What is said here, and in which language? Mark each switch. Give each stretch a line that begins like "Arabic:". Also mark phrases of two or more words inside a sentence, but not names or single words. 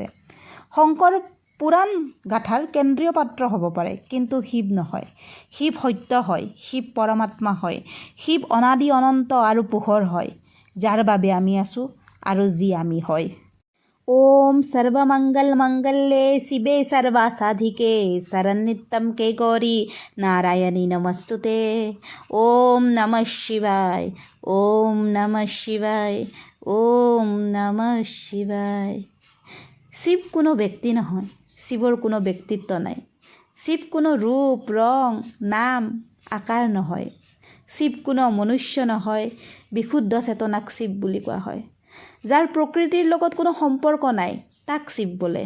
Assamese: শংকৰ পুৰাণ গাথাৰ কেন্দ্ৰীয় পাত্ৰ হ'ব পাৰে, কিন্তু শিৱ নহয়। শিৱ সত্য হয়, শিৱ পৰমাত্মা হয়, শিৱ অনাদি অনন্ত আৰু পোহৰ হয়, যাৰ বাবে আমি আছোঁ আৰু যি আমি হয়।
Sanskrit: ওম সর্বমঙ্গল মঙ্গলে শিবে সর্বাসাধিকে শরণ্যম কে গৌরী নারায়ণী নমস্তুতে। ওম নমঃ শিবায়, ওম নমঃ শিবায়, ওম নমঃ শিবায়।
Assamese: শিৱ কোনো ব্যক্তি নহয়, শিৱৰ কোনো ব্যক্তিত্ব নাই। শিৱ কোনো ৰূপ ৰং নাম আকাৰ নহয়। শিৱ কোনো মনুষ্য নহয়, বিশুদ্ধ চেতনাক শিৱ বুলি কোৱা হয়। যাৰ প্ৰকৃতিৰ লগত কোনো সম্পৰ্ক নাই তাক শিৱ বোলে।